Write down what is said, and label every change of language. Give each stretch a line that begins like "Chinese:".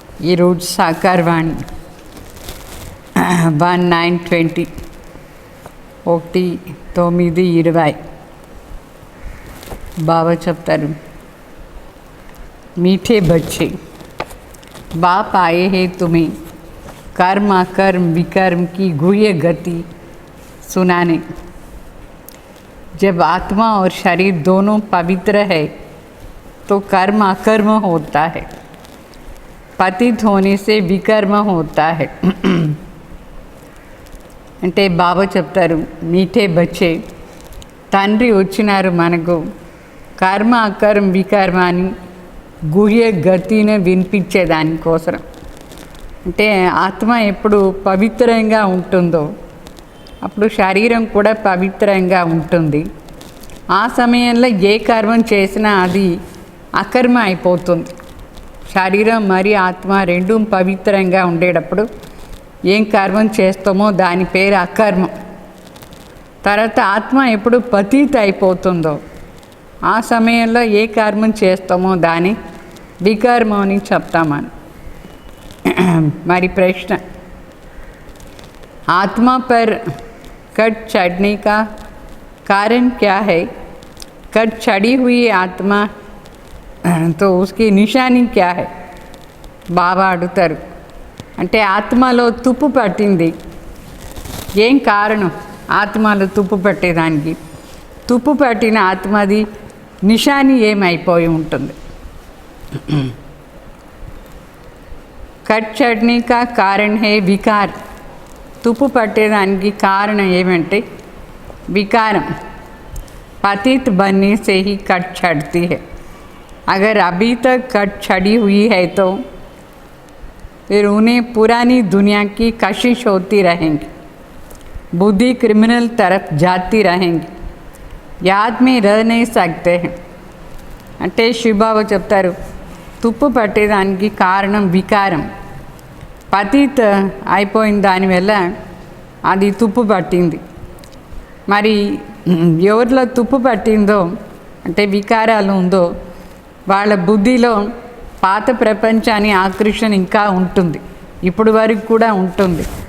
Telugu: ఈరోజు సాకారవాణి 1920 19:20 బాబా చెప్తారు,
Hindi: मीठे बच्चे बाप आए हैं तुम्हें कर्म अकर्म विकर्म की गुह्य गति सुनाने। जब आत्मा और शरीर दोनों पवित्र है तो कर्म अकर्म होता है, पतित होने से विकर्म होता है।
Telugu: అంటే బాబా చెప్తారు, మీఠే బచ్చే తండ్రి వచ్చినారు మనకు కర్మ అకర్మ వికర్మ అని గుహ్య గతిని వినిపించేదానికోసం. అంటే ఆత్మ ఎప్పుడు పవిత్రంగా ఉంటుందో అప్పుడు శరీరం కూడా పవిత్రంగా ఉంటుంది. ఆ సమయంలో ఏ కర్మం చేసినా అది అకర్మ అయిపోతుంది. శరీరం మరి ఆత్మ రెండూ పవిత్రంగా ఉండేటప్పుడు ఏం కర్మం చేస్తామో దాని పేరు అకర్మం. తర్వాత ఆత్మ ఎప్పుడు పతీత అయిపోతుందో ఆ సమయంలో ఏ కర్మం చేస్తామో దాని వికర్మం అని చెప్తామని. మరి ప్రశ్న,
Hindi: आत्मा पर कट चढ़ने का कारण क्या है? कट चढ़ी हुई आत्मा तो उसकी निशानी क्या है?
Telugu: బాబా అడుగుతారు. అంటే ఆత్మలో తుప్పు పట్టింది, ఏం కారణం ఆత్మలో తుప్పు పట్టేదానికి? తుప్పు పట్టిన ఆత్మది నిశాని ఏమైపోయి ఉంటుంది?
Hindi: కట్ చడ్నీ కా కారణ్ హే వికార్.
Telugu: తుప్పు పట్టేదానికి కారణం ఏమంటే विकारम।
Hindi: पतित बनने से ही कट चढ़ती है। अगर अभी तक कट चढ़ी हुई है तो फिर उन्हें पुरानी दुनिया की कशिश होती रहेंगी, बुद्धि क्रिमिनल तरफ जाती रहेंगी, याद में रह नहीं सकते हैं।
Telugu: అంటే శివబాబా చెప్తారు, తుప్పు పట్టేదానికి కారణం వికారం. పతిత్ అయిపోయిన దానివల్ల అది తుప్పు పట్టింది. మరి ఎవరిలో తుప్పు పట్టిందో అంటే వికారాలు ఉందో వాళ్ళ బుద్ధిలో పాత ప్రపంచాన్ని ఆకర్షణ ఇంకా ఉంటుంది, ఇప్పుడు వరకు కూడా ఉంటుంది.